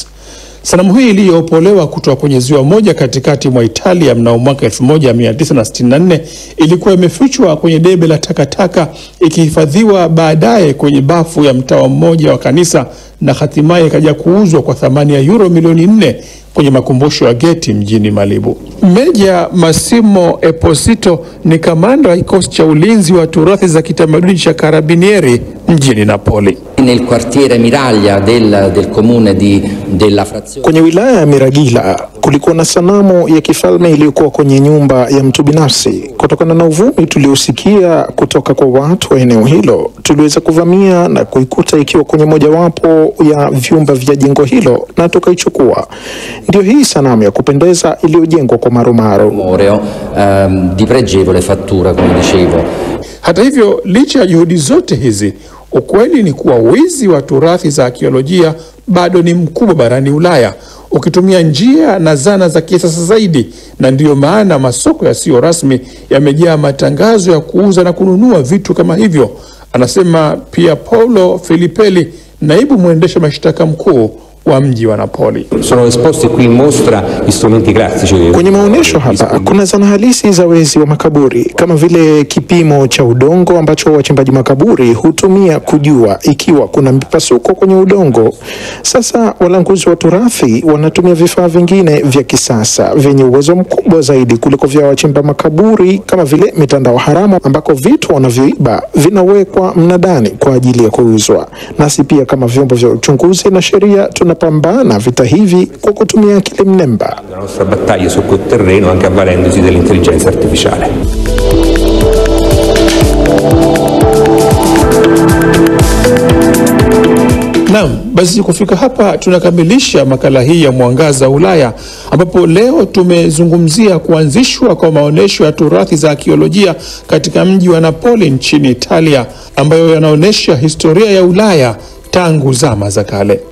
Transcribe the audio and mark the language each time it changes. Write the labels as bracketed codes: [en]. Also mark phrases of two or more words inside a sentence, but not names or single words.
[sw] Sanamu hii iliyoopolewa kutoka kwenye ziwa moja katikati mwa Italia mnamo mwaka 1964 ilikuwa imefichwa kwenye debe la takataka, ikihifadhiwa baadaye kwenye bafu ya mtawa mmoja wa kanisa na hatimaye ikaja kuuzwa kwa thamani ya euro milioni 4 kwenye makumbusho ya Getty mjini Malibu. Meja Massimo Esposito ni kamanda wa kikosi cha ulinzi wa turathi za kitamaduni cha Carabinieri mjini Napoli. [it] Nel quartiere Miraglia del comune della frazione. [sw] Kwenye wilaya ya Miraglia kulikuwa na sanamu ya kifalme iliyokuwa kwenye nyumba ya mtu binafsi. Kutokana na uvumi tuliosikia kutoka kwa watu wa eneo hilo, tuliweza kuvamia na kuikuta ikiwa kwenye mojawapo ya vyumba vya jengo hilo na tukaichukua. Ndio hii sanamu ya kupendeza iliyojengwa kwa maromaro. [it] Di pregevole fattura, come dicevo. [sw] Hata hivyo, licha ya juhudi zote hizi, ukweli ni kuwa wizi wa turathi za arkeolojia bado ni mkubwa barani Ulaya, ukitumia njia na zana za kisasa zaidi, na ndiyo maana masoko yasiyo rasmi yamejaa matangazo ya kuuza na kununua vitu kama hivyo, anasema Pier Paolo Filippelli, naibu mwendesha mashtaka mkuu wa mji wa Napoli. [it] Sono esposti qui in mostra strumenti classici. [sw] Kwenye maonyesho hapa kuna zana halisi za wezi wa makaburi kama vile kipimo cha udongo ambacho wachimbaji makaburi hutumia kujua ikiwa kuna mipasuko kwenye udongo. Sasa walanguzi wa turathi wanatumia vifaa vingine vya kisasa vyenye uwezo mkubwa zaidi kuliko vya wachimba makaburi, kama vile mitandao haramu ambako vitu wanavyoiba vinawekwa mnadani kwa ajili ya kuuzwa. Nasi pia kama vyombo vya uchunguzi na sheria tunapambana vita hivi kwa kutumia akili mnemba. [it] La nostra battaglia su quel terreno anche avvalendosi dell'intelligenza artificiale. [sw] Naam, basi kufika hapa tunakamilisha makala hii ya Mwangaza Ulaya, ambapo leo tumezungumzia kuanzishwa kwa maonyesho ya turathi za arkeolojia katika mji wa Napoli nchini Italia, ambayo yanaonyesha historia ya Ulaya tangu zama za kale.